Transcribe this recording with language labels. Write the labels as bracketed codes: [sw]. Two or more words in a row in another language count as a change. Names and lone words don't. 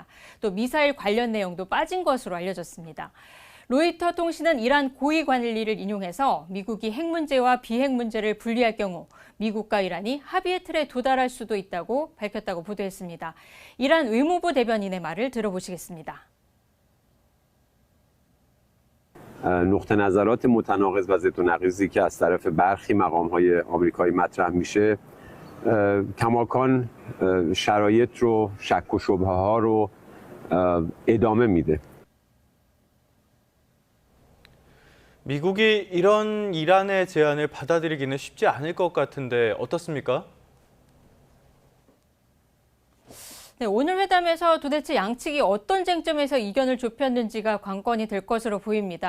[ko] 또 미사일 관련 내용도 빠진 것으로 알려졌습니다. 로이터 통신은 이란 고위 관리를 인용해서 미국이 핵 문제와 비핵 문제를 분리할 경우 미국과 이란이 합의의 틀에 도달할 수도 있다고 밝혔다고 보도했습니다. 이란 외무부 대변인의 말을 들어보시겠습니다. [fa] نقطه نظرات متناقض و ضد و نقیضی که از طرف برخی مقام‌های آمریکایی مطرح میشه کماکان شرایط رو شک و شبهه‌ها رو ادامه میده. [ko] 미국이 이런 이란의 제안을 받아들이기는 쉽지 않을 것 같은데 어떻습니까? 네, 오늘 회담에서 도대체 양측이 어떤 쟁점에서 이견을 좁혔는지가 관건이 될 것으로 보입니다.